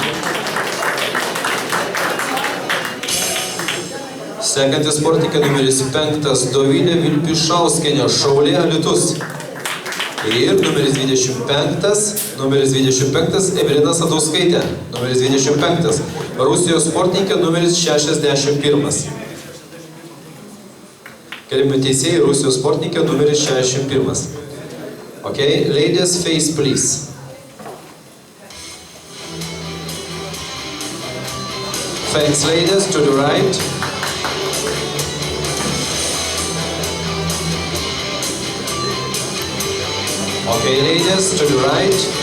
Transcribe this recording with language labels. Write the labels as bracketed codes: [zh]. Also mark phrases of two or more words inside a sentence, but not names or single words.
[lt] Sekantis sportininkė numeris 5, Dovilė Vilpišauskienė, Šaulė, Alytus. Ir numeris 25, Evelina Sadauskaitė, numeris 25, Rusijos sportininkė numeris 61. Kelimi teisėjai, Rusijos sportininkė numeris 61. [en] Okay, ladies face please. Thanks ladies, to the right. Okay, ladies, to the right.